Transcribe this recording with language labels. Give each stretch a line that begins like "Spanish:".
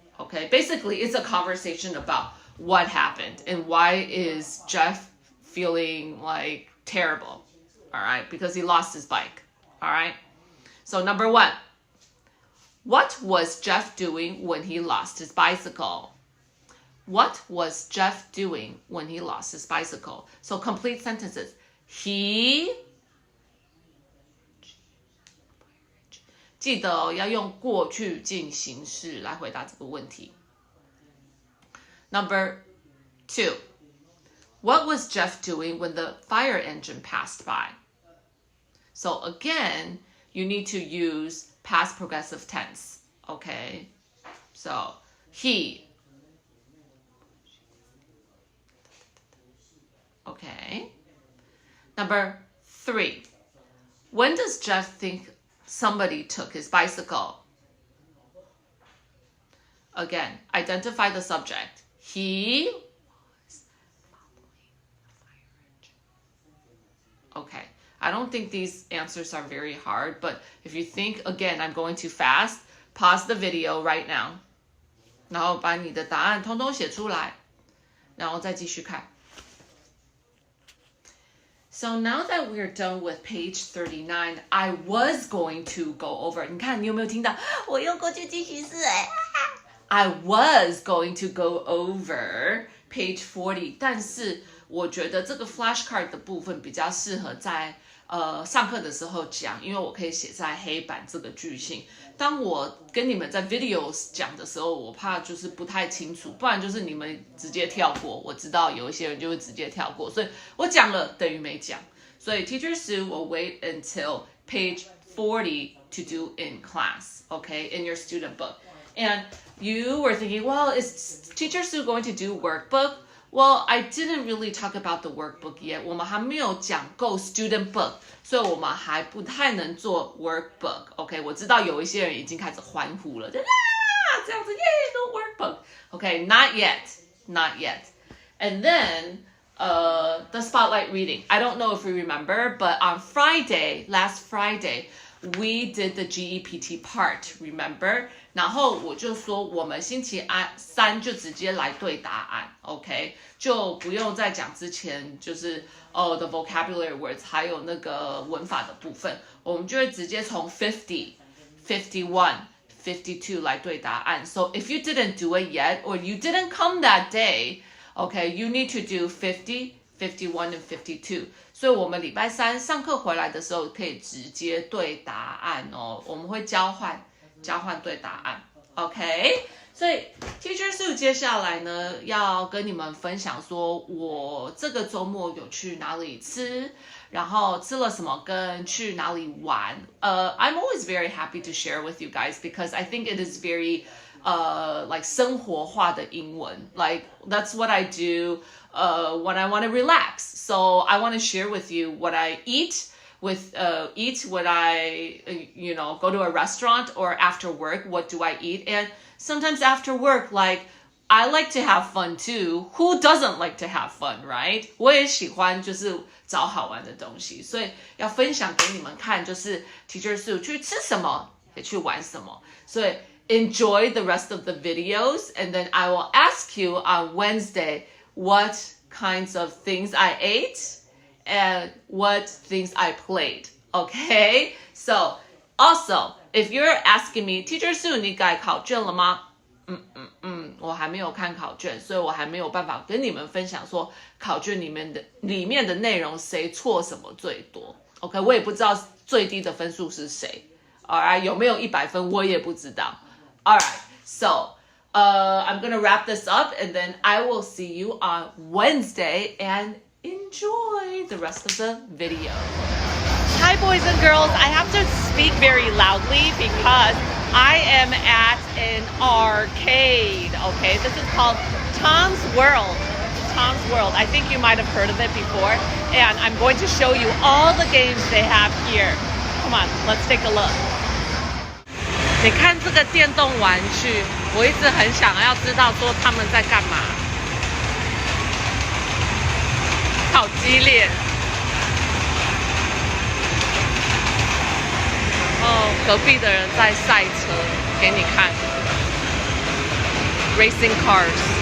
English: Okay, basically it's a conversation about what happened and why is Jeff feeling like terrible. All right, because he lost his bike. All right. So number 1, what was Jeff doing when he lost his bicycle? What was Jeff doing when he lost his bicycle? So complete sentences. He
Chinese: 记得要用过去进行式来回答这个问题。
English: Number 2, what was Jeff doing when the fire engine passed by? So again, you need to use past progressive tense. Okay, so he. Okay. Number 3. When does Jeff think somebody took his bicycle? Again, identify the subject. He was following the fire engine. Okay. I don't think these answers are very hard, but if you think, again, I'm going too fast, pause the video right now.
Chinese: 然后把你的答案通通写出来，然后再继续看。
English: So now that we're done with page 39, I was going to go over.
Chinese: 你看你有没有听到？我用过去进行式哎。
English: I was going to go over page 40,
Chinese: 但是我觉得这个 flashcard 的部分比较适合在上课的时候讲，因为我可以写在黑板这个句型。当我跟你们在 videos 讲的时候，我怕就是不太清楚，不然就是你们直接跳过。我知道有一些人就会直接跳过，所以我讲了等于没讲。所以
English: Teacher Sue will wait until page 40 to do in class, okay, in your student book. And you were thinking, well, is Teacher Sue going to do workbook? Well, I didn't really talk about the workbook yet.
Chinese: 我们还没有讲够 student book, 所以我们还不太能做 workbook. OK, 我知道有一些人已经开始欢呼了，这样子，耶，
English: no workbook. OK, not yet,
Chinese: not yet.
English: And then the spotlight reading. I don't know if you remember, but on last Friday, we did the GEPT part, remember?
Chinese: 然后我就说我们星期三就直接来对答案 ，OK， 就不用再讲之前就是
English: the vocabulary words
Chinese: 还有那个文法的部分，我们就会直接从50、51、52来对答案。
English: So if you didn't do it yet or you didn't come that day, okay, you need to do 50、51 and 52。
Chinese: 所以我们礼拜三上课回来的时候可以直接对答案哦，我们会交换对答案 ，OK？所以 Teacher Sue 接下来呢要跟你们分享说，我这个周末有去哪里吃，然后吃了什么，跟去哪里玩。
English: I'm always very happy to share with you guys because I think it is very like
Chinese: 生活化的英文
English: like that's what I do when I want to relax, so I want to share with you what I eat when I go to a restaurant or after work. What do I eat? And sometimes after work, like I like to have fun too. Who doesn't like to have fun, right?
Chinese: 我也喜欢就是找好玩的东西，所以要分享给你们看，就是 Teacher Sue 去吃什么也去玩什么，所以
English: enjoy the rest of the videos, and then I will ask you on Wednesday what kinds of things I ate and what things I played. Okay? So, also, if you're asking me, Teacher Sue,
Chinese: 你改考卷了吗？我还没有看考卷，所以我还没有办法跟你们分享说考卷里面的内容谁错什么最多。 OK， 我也不知道最低的分数是谁。Alright， 有没有100分我也不知道。
English: Alright, so I'm gonna wrap this up and then I will see you on Wednesday and enjoy the rest of the video. Hi boys and girls, I have to speak very loudly because I am at an arcade, okay? This is called Tom's World. Tom's World. I think you might have heard of it before. And I'm going to show you all the games they have here. Come on, let's take a look.
Chinese: 你看这个电动玩具，我一直很想要知道说他们在干嘛，好激烈。然后隔壁的人在赛车，给你看 ，
English: racing cars。